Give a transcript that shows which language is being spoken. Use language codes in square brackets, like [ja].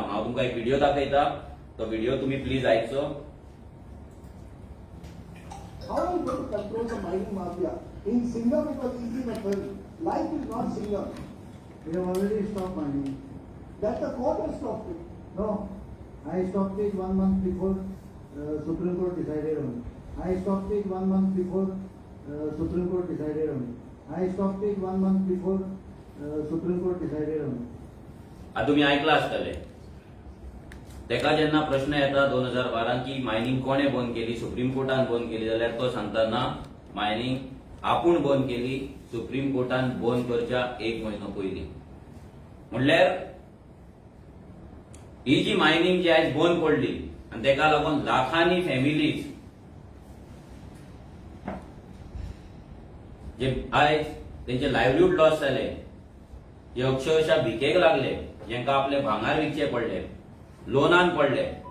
[gom] हांव तुमकां एक व्हिडिओ दाखयता, तो व्हिडिओ तुम्ही please आयकचो. [en] How are you going to control the mining mafia? In Singam it was easy, my friend. Life is not Singam. We have already stopped mining. That the court has stopped it. No, I stopped it 1 month before Supreme Court decided on it. I stopped it 1 month before Supreme Court decided on it. I stopped it 1 month before Supreme Court decided on it. [gom] आता तुम्ही ऐकला आसतले तेका जेन्ना प्रश्न येता 2012 की mining कोणे बंद केली, सुप्रीम कोर्टान बंद केली, जाल्यार तो सांगता ना, मायनिंग आपूण बंद केली, सुप्रीम कोर्टान बंद करच्या 1 म्हयनो पयलीं. म्हणल्यार ही जी मायनिंग जी आयज बंद पडली आणि तेका लागून लाखांनी फॅमिलीज जे आयज तेंचे लायव्हलीहूड लॉस जाले, जे अक्षरशः भिकेक लागले, जेंका आपले भांगार विकचे पडले, लोनान पडले,